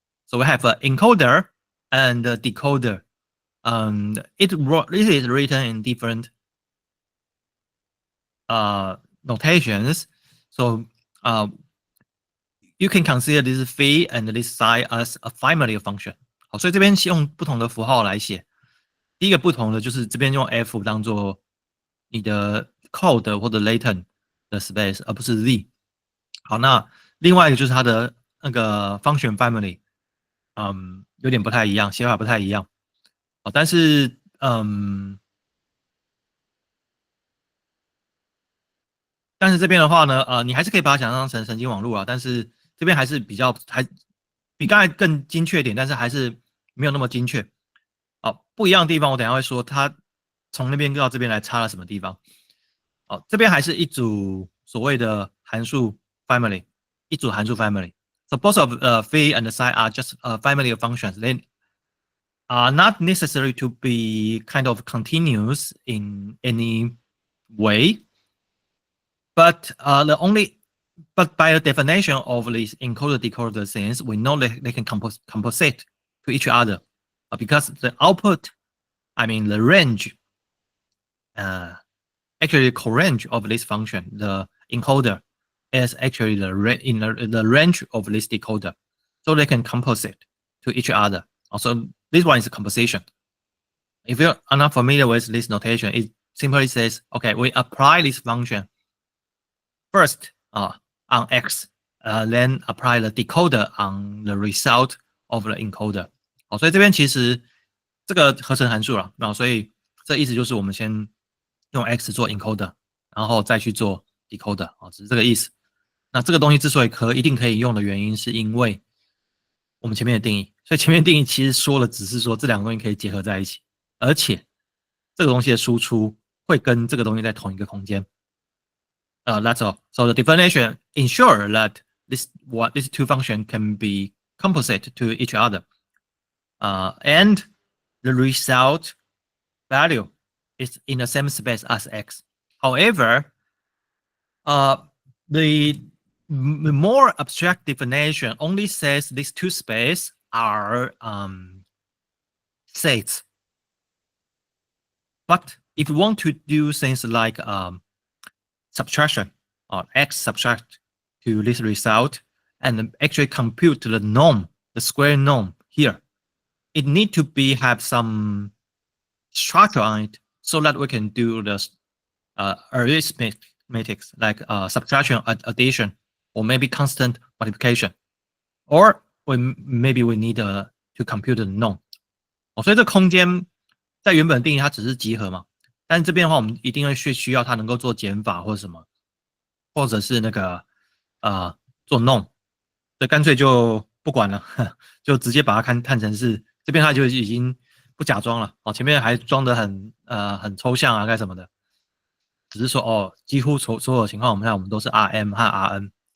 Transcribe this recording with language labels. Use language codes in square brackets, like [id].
[en] So we have an encoder and a decoder. This is written in different notations. So you can consider this phi and this psi as a family of function. [zh] 好，所以这边用不同的符号来写。第一个不同的就是这边用 F 当做你的 code 或者 latent 的 space， 而不是 Z。好，那另外一个就是它的那个 function family， 有点不太一样，写法不太一样。好，但是这边的话呢，你还是可以把它想象成神经网络啊，但是这边还是比刚才更精确一点，但是还是没有那么精确。好，不一样的地方我等一下会说，它从那边到这边来差了什么地方。好，这边还是一组所谓的函数 family， 一组函数 family。 [en] So both of phi and psi are just a family of functions. They are not necessary to be kind of continuous in any way. But but by the definition of these encoder decoder things, we know that they can compensate to each other, because the output, I mean the range, actually the corange of this function, the encoder, is actually the range of this decoder, so they can compensate to each other. Also, this one is a composition. If you are not familiar with this notation, it simply says, okay, we apply this function first on X, then apply the decoder on the result of the encoder. [zh] 好，所以这边其实这个合成函数了，所以这意思就是我们先用 X 做 encoder， 然后再去做 decoder， 只是这个意思。那这个东西之所以一定可以用的原因，是因为我们前面的定义，所以前面定义其实说了，只是说这两个东西可以结合在一起，而且这个东西的输出会跟这个东西在同一个空间。 [en] That's all. So the definition ensure that these two functions can be composite to each other, and the result value is in the same space as X. However, the more abstract definition only says these two spaces are sets. But if you want to do things like subtraction or X subtract to this result and actually compute the norm, the square norm here, it need to have some structure on it so that we can do the arithmetics like subtraction, addition, or maybe constant multiplication, or maybe we need to compute the norm. [zh] 所以这空间在原本定义它只是集合嘛，但是这边的话我们一定会需要它能够做减法或者什么，或者是那个做弄，所以干脆就不管了，就直接把它看成是这边它就已经不假装了，前面还装得很抽象啊干什么的，只是说几乎所有情况我们看我们都是 RM 和 RN。